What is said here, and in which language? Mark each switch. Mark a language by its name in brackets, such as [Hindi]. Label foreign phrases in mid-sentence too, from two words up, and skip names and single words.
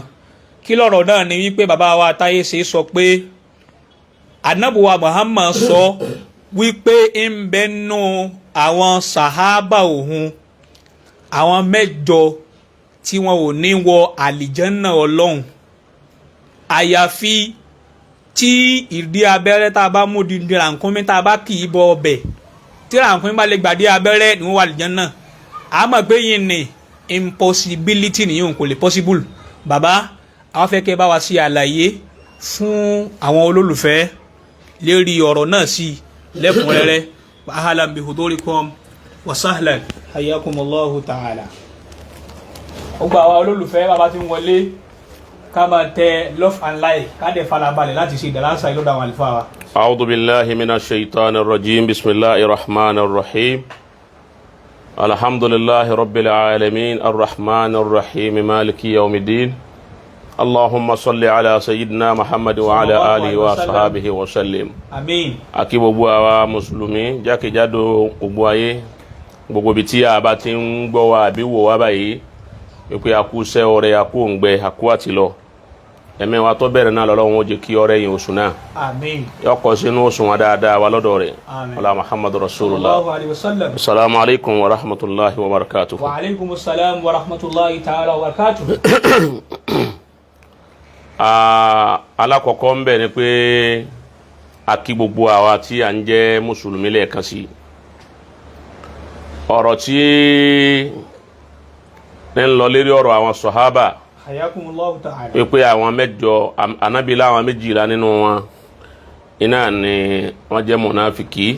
[Yoruba] Kí lọ̀rọ̀ náà ni wípé bàbá wa Atáyéṣe sọ pé Ànábì wa Muhammad sọ wípé ń bẹ́nu àwọn sàhábà òun, àwọn 7 tí wọn ò ní wọ àlìjánná Ọlọ́run, àyàfi tí ìdí abẹ́rẹ́ tá a bá mú di rànkúnmí tá a bá kì í bọ ọbẹ̀, tí rànkúnmí bá lè gbàdé abẹ́rẹ́ ni wọ́n wà àlìjánná. A mọ̀ pé yìí ni impossibility nìyẹn, kò lè possible. Bàbá, àwọn fẹ́ kẹ́ bá wa sí àlàyé fún àwọn olólùfẹ́ lérí ọ̀rọ̀ náà sí lẹ́kùnrẹ́rẹ́. [Arabic] أهلا بحضوركم وسهلا، حياكم الله تعالى. [Yoruba] Ó gba àwọn olólùfẹ́ bàbá tí ń wọlé, ká máa tẹ [English] love and like, [Yoruba] ká dẹ̀ farabalẹ̀ láti ṣe ìdàlásà ìlọ́dọ̀ àwọn àlùfáà wa. [Arabic] أعوذ بالله من الشيطان الرجيم، بسم الله الرحمن الرحيم. الحمد لله رب العالمين، الرحمن الرحيم، مالك يوم الدين. اللهم صل على سيدنا محمد وعلى آله وصحبه وسلم. [Yoruba] Àmín. Àkí gbogbo àwa mùsùlùmí jákèjádò gbogbo ayé, gbogbo bí tí a bá ti ń gbọ́ wa àbí wò wá báyìí, wípé a kú sẹ́ ọrẹ, a kú òǹgbẹ, a kú àtìlọ. Ẹ̀mẹ́ wa tó bẹ̀rẹ̀ náà lọ́lọ́run ó jẹ́ kí ọrẹ yìí oṣù náà. Àmín. Yọkọ̀ sínú oṣù wọn dáadáa wa lọ́dọ̀ rẹ̀. Àmín. Ọlá [Arabic] محمد رسول الله. صلى الله عليه وسلم. السلام عليكم ورحمة الله وبركاته. وعليكم السلام ورحمة الله تعالى وبركاته. [Yoruba] Alákọ̀ọ́kọ́ ń bẹ ni pé a kí gbogbo àwa tí à ń jẹ́ mùsùlùmí lẹ́ẹ̀kan sí. Ọ̀rọ̀ tí ń lọ lérí ọ̀rọ̀ àwọn sọ̀hábà, [Arabic] حياكم الله تعالى, [Yoruba] pé àwọn 7, Ànábì láwọn 12 nínú wọn iná ni wọ́n jẹ́ Munafiki.